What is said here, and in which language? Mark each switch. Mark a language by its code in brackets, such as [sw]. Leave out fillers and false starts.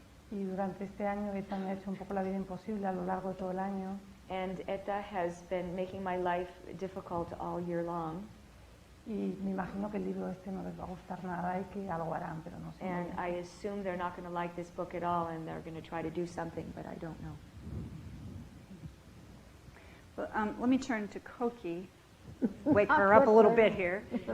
[es] Y durante este año ETA me ha hecho un poco la vida imposible a lo largo de todo el año. [en] And ETA has been making my life difficult all year long. [es] Y me imagino que el libro este no les va a gustar nada y que algo harán, pero no sé. muy [en] And [es] bien. [en] I assume they're not going to like this book at all and they're going to try to do something, but I don't know. Well, let me turn to Koki. Wake her up a little bit here.